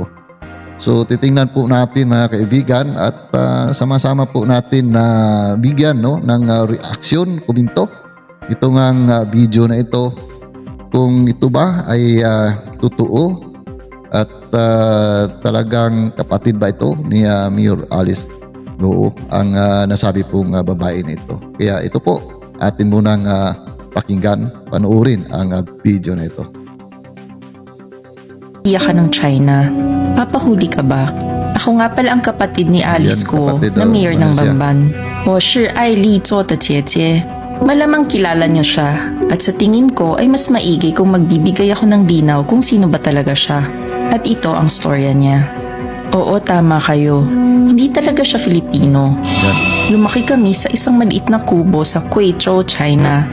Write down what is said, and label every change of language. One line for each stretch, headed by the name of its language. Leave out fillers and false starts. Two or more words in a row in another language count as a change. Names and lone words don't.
Filipino: So titingnan po natin mga kaibigan at sama-sama po natin na bigyan ng reaction, komento itong video na ito kung ito ba ay totoo at talagang kapatid ba ito ni Mayor Alice Go ang nasabi pong babae nito. Kaya ito po, atin munang pakinggan, panoorin ang video na ito. Iya ka ng China. Papahuli ka ba? Ako nga pala ang kapatid ni Alice Go na mayor ng Bamban.
Chinese: 我是爱丽做的姐姐.
Filipino: Malamang kilala niyo siya at sa tingin ko ay mas maigi kung magbibigay ako ng linaw kung sino ba talaga siya. At ito ang storya niya. Oo, tama kayo. Hindi talaga siya Filipino. Lumaki kami sa isang maliit na kubo sa Guizhou, China.